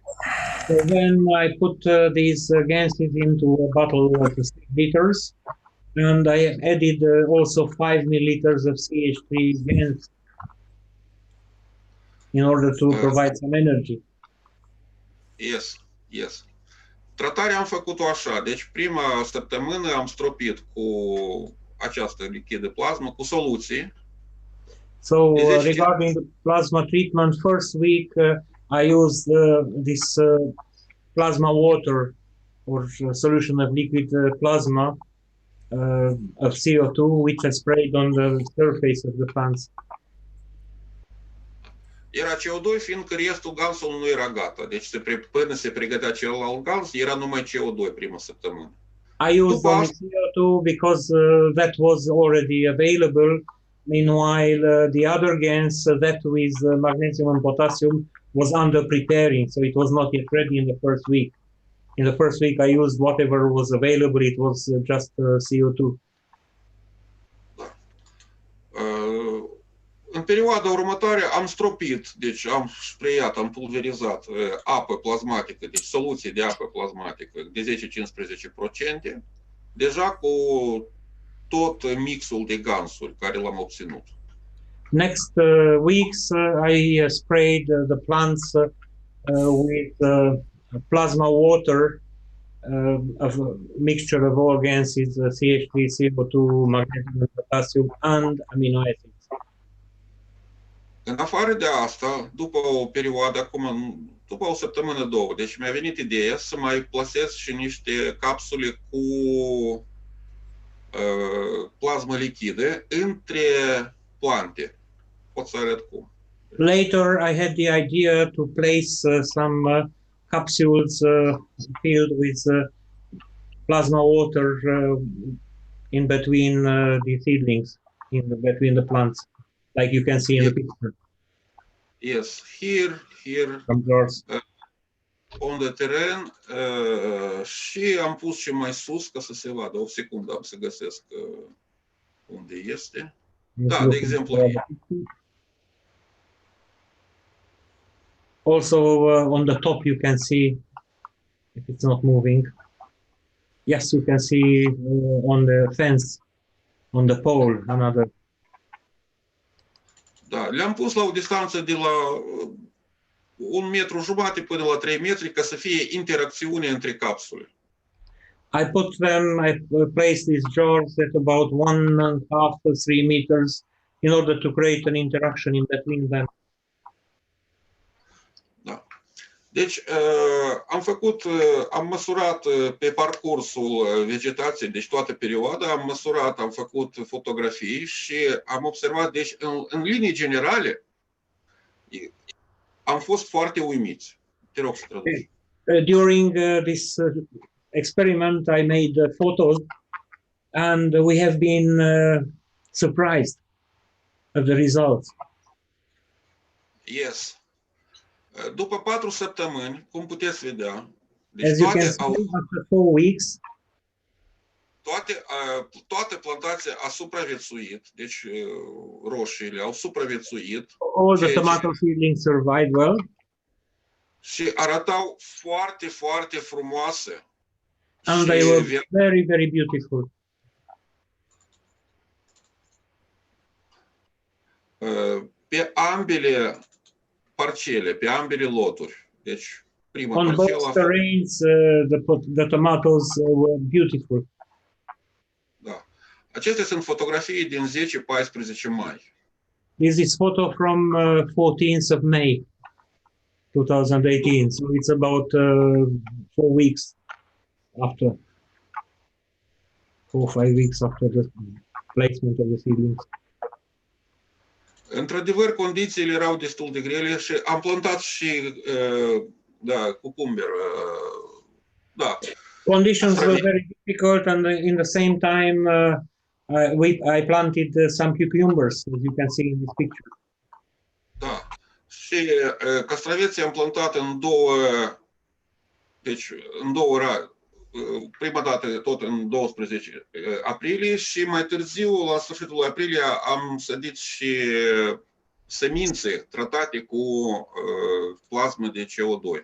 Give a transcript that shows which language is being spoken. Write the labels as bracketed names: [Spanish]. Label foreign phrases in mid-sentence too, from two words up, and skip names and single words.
[English] So then I put these gases into a bottle of 6 liters, and I added also 5 milliliters of CH3 GANS in order to provide some energy. Yes, yes. [Romanian] Tratarea am făcut-o așa, deci prima săptămână am stropit cu această lichidă plasmă, cu soluții. [English] So regarding the plasma treatment, first week I used this plasma water or solution of liquid plasma of CO2, which I sprayed on the surface of the plants. [Romanian] Era CO2, fiindcă restul gansului nu era gata. Deci până se pregătea celălalt gans, era numai CO2 prima săptămână. [English] I used only CO2 because that was already available. Meanwhile, the other GANs, that with magnesium and potassium, was under preparing, so it was not yet ready in the first week. In the first week, I used whatever was available. It was just CO2. [Romanian] În perioada următoare am stropit, deci am spreiat, am pulverizat apă plasmatică, deci soluție de apă plasmatică de 10-15%, deja cu tot mixul de gansuri care l-am obținut. [English] Next weeks, I sprayed the plants with plasma water of a mixture of all gases, CH3, CO2, magnesium, potassium, and amino acids. [Romanian] În afară de asta, după o perioadă, acum, după o săptămână, două, deci mi-a venit ideea să mai plasez și niște capsule cu plasmă lichidă între plante. Pot să arăt cum. [English] Later, I had the idea to place some capsules filled with plasma water in between the seedlings, between the plants, like you can see in the picture. Yes, here on the terrain, [Romanian] și am pus și mai sus ca să se vadă. O secundă am să găsesc unde este. Da, de exemplu. [English] Also on the top you can see, if it's not moving. Yes, you can see on the fence, on the pole, another. [Romanian] Da, le-am pus la o distanță de la 1,5 metru până la 3 metri ca să fie interacțiune între capsule. [English] I placed these jars at about 1.5 to 3 meters in order to create an interaction in between them. [Romanian] Da. Deci am măsurat pe parcursul vegetației, deci toată perioada, am făcut fotografii și am observat, deci în linii generale, am fost foarte uimiți. Te rog să traduci. [English] During this experiment, I made photos, and we have been surprised of the results. Yes. [Romanian] După 4 săptămâni, cum puteți vedea, deci [English] as you can see, after 4 weeks, [Romanian] Toate plantația a supraviețuit, deci roșiile au supraviețuit. [English] All the tomato seedlings survived well. [Romanian] Și arătau foarte, foarte frumoase. [English] And they were very, very beautiful. [Romanian] Pe ambele parcele, pe ambele loturi. Deci, prima [English] On [Romanian] parcelă [English] both terrains, the tomatoes were beautiful. [Romanian] Da. Acestea sunt fotografii din 10-14 mai. [English] This is photo from 14th of May, 2018. So it's about 4 weeks after, 4 or 5 weeks after the placement of the seedlings. [Romanian] Într-adevăr, condițiile erau destul de grele și am plantat și cucumber. Da. [English] Conditions were very difficult, and in the same time, I planted some cucumbers, as you can see in this picture. [Romanian] Da. Și castraveții am plantat în două prima dată tot în 12 aprilie și mai târziu, la sfârșitul lui aprilie, am sădit și semințe tratate cu plasmă de CO2.